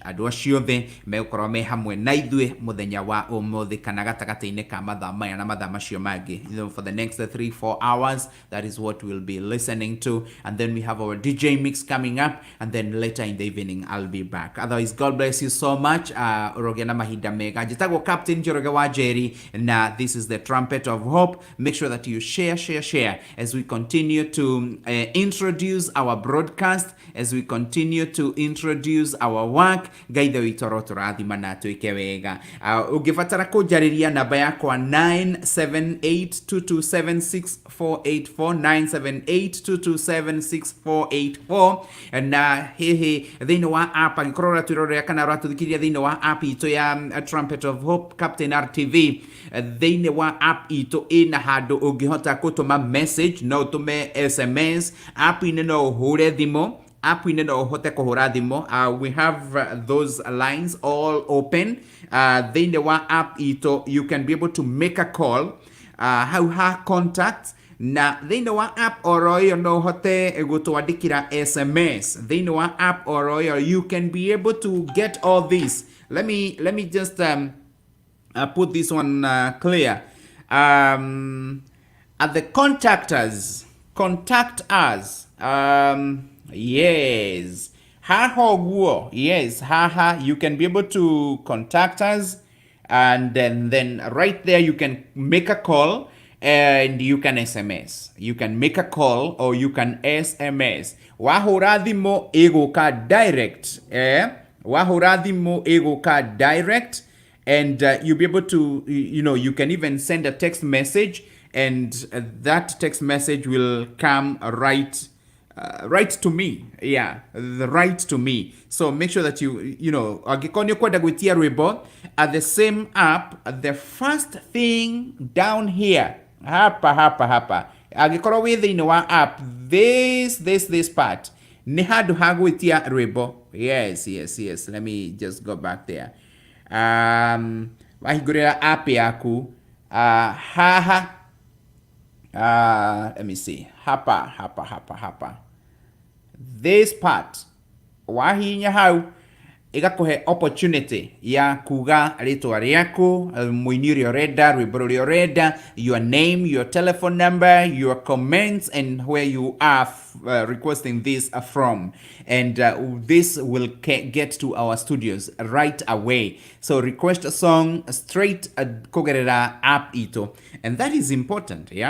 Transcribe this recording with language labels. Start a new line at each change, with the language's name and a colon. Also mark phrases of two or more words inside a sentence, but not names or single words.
Kikuyu: Andũ acio othe megũkorwo me hamwe na ithuĩ mũthenya wa ũmũthĩ kana gatagatĩ-inĩ ka mathaa maya na mathaa macio mangĩ.
English: For the next 3-4 hours, that is what we'll be listening to. And then we have our DJ mix coming up, and then later in the evening I'll be back. Otherwise, God bless you so much.
Kikuyu: Ũrogĩa na mahinda mega. Njĩtagwo Captain Njoroge wa Njeri, na
English: this is the Trumpet of Hope. Make sure that you share as we continue to introduce our broadcast, as we continue to introduce our work.
Kikuyu: Gaithe witoro tũrathima na twĩke wega. Ũngĩbatara kũnjarĩria namba yakwa 9782276484978227648 na hihi thĩinĩ wa app angĩkorwo ũratwĩrorera kana ũratũthikĩrĩria thĩinĩ wa app itũ ya Trumpet of Hope Captain RTV. Thĩinĩ wa app itũ ĩna handũ ũngĩhota gũtũma message, no ũtũme SMS. App-inĩ no ũhũre thimũ, app-inĩ no ũhote kũhũra thimũ.
English: We have those lines all open.
Kikuyu: Thĩinĩ wa app itũ
English: you can be able to make a call.
Kikuyu: Hau ha contact, na thĩinĩ wa app oro ĩyo no ũhote gũtwandĩkĩra SMS. Thĩinĩ wa app oro ĩyo
English: you can be able to get all this. Let me just put this one clear. At the contact us. Yes. Yes. You can be able to contact us, and then right there you can make a call and you can SMS. You can make a call or you can SMS.
Kikuyu: Wahura thimo ĩgũka direct. Wahura thimo ĩgũka direct,
English: and you'll be able to, you can even send a text message, and that text message will come right to me. Right to me. So make sure that
Kikuyu: angĩkorwo kwenda gwĩtia rwĩmbo
English: at the same app, the first thing down here,
Kikuyu: hapa angĩkorwo wĩ thĩinĩ wa app,
English: this part
Kikuyu: nĩ handũ ha gwĩtia rwĩmbo.
English: Yes, let me just go back there.
Kikuyu: Wahingũrĩra app yaku,
English: let me see,
Kikuyu: hapa
English: this part
Kikuyu: wahinya hau igakuhe opportunity ya kuga ritwa riaku, muini uria urenda, rwimbo ruria urenda,
English: your name, your telephone number, your comments, and where you are requesting this from. And this will get to our studios right away. So request a song straight at Kogerera app ito. And that is important, yeah?